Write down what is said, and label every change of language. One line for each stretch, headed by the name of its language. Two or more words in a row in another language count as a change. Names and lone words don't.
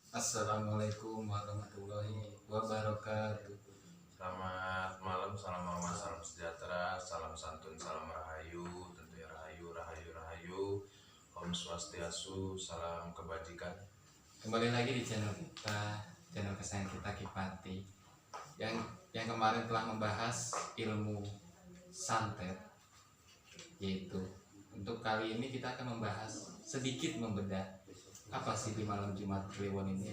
Arabic: السلام عليكم ورحمة الله وبركاته.
Indonesian: Selamat malam, salam hormat, salam sejahtera, salam santun, salam rahayu, tentunya rahayu, rahayu, rahayu,
Balinese: Om Swastiastu,
Indonesian: salam kebajikan. Kembali lagi di channel kita, channel kesayangan kita Kipati, yang kemarin telah membahas ilmu santet, yaitu untuk kali ini kita akan membahas sedikit membedah apa sih di malam Jumat Kliwon ini.